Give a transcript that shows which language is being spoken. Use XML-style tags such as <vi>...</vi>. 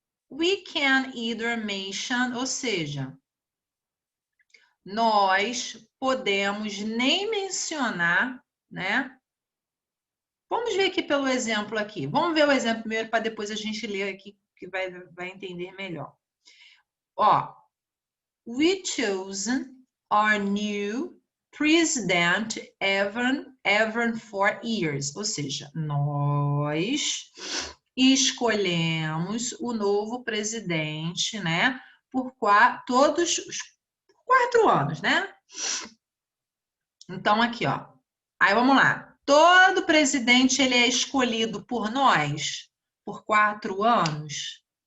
<en>We can either mention,</en> <pt>ou seja, nós podemos nem mencionar, né? Vamos ver aqui pelo exemplo aqui. Vamos ver o exemplo primeiro para depois a gente ler aqui, que vai entender melhor.</pt> <en>Ó, we choose our new president every 4 years.</en> <pt>Ou seja, nós escolhemos o novo presidente, né? Por todos os 4 anos, né? Então, aqui, ó. Aí, vamos lá. Todo presidente, ele é escolhido por nós por 4 anos.</pt>